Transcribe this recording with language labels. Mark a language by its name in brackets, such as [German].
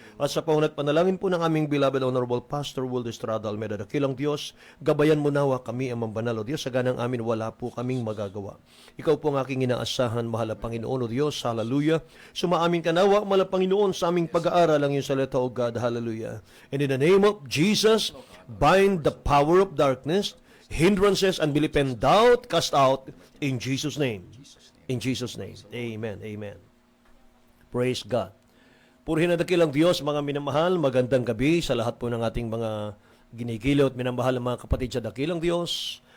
[Filipino] At sa paunat panalangin po ng aming [English] beloved Honorable Pastor [Filipino] Wilde Estrada Almeida, dakilang Diyos, gabayan mo nawa kami ang mambanal, o Diyos. Sa ganang amin, wala po kaming magagawa. Ikaw po ang aking inaasahan, mahal na Panginoon, o Diyos. Hallelujah. Sumaamin ka nawa, mahal na Panginoon, sa aming pag-aaral ang iyong salita, [English] O God. Hallelujah. And in the name of Jesus, bind the power of darkness, hindrances, unbelief, and doubt, cast out in Jesus' name. In Jesus' name. Amen. Amen. Praise God. [Filipino] Purihin ang dakilang Diyos, mga minamahal. Magandang gabi sa lahat po ng ating mga ginigiliw at minamahal ng mga kapatid sa dakilang Diyos.